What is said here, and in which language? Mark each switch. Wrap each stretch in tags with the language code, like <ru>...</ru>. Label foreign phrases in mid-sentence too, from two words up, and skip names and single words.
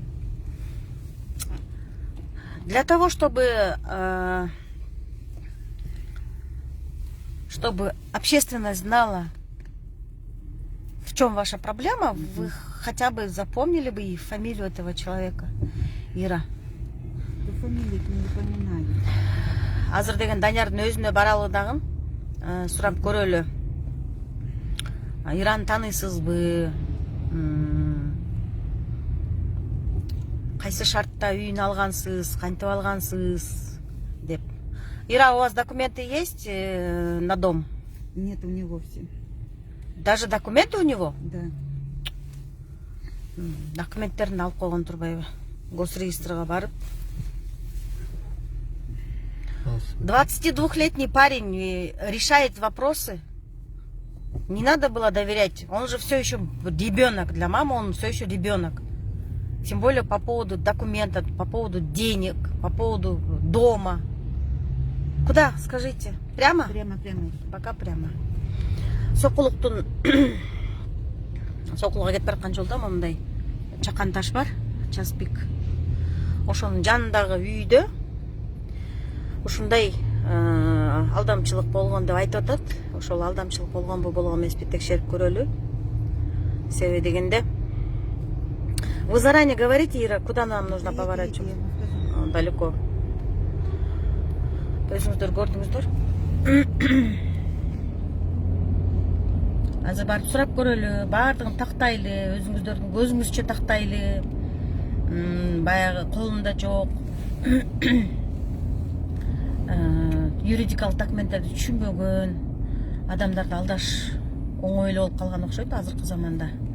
<ru>Для того, чтобы чтобы общественность знала, в чем ваша проблема, вы хотя бы запомнили бы и фамилию этого человека. Ира. Фамилию не поминаю.</ru> <ky>Азыр деген Даниярдын өзүнө баралыдагын сурап көрөлү. Ираны тааныйсызбы? Кайсы шартта үйүн алгансыз, кантип алгансыз деп.</ky> <ru>Ира, у вас документы есть на дом? Нет у него все. Даже документы у него? Да.</ru> <ky>Документтерин алып койгон турбайбы? Госрегистрга барып.</ky> <ru>22-летний парень решает вопросы. Не надо было доверять. Он же все еще ребенок. Для мамы он все еще ребенок. Тем более по поводу документов, по поводу денег, по поводу дома. Куда, скажите? Прямо? Прямо. Пока прямо.</ru> <ky>Сокулуктун Сокулга кетип бараткан жолдо мондай чакан таш бар,</ky> <ru>час пик.</ru> <ky>Ошонун жанындагы үйдө ушундай алдамчылык болгон деп айтып атат. Ошол алдамчылык болгонбу болгон эмеспи текшерип көрөлү. Себеби дегенде</ky> <ru>вы заранее говорите, Ира, куда нам нужно поворачивать? Далеко.</ru> <ky>Өзүңүздөр көрдүңүздөр. Азыр барып сурап көрөлү, баардыгын тактайлы, өзүңүздөрдүн көзүңүзчө тактайлы. Баягы колунда жок. Юридикалык документтерди түшүнбөгөн адамдарды алдаш оңойлуу болуп калган окшойт азыркы заманда.</ky>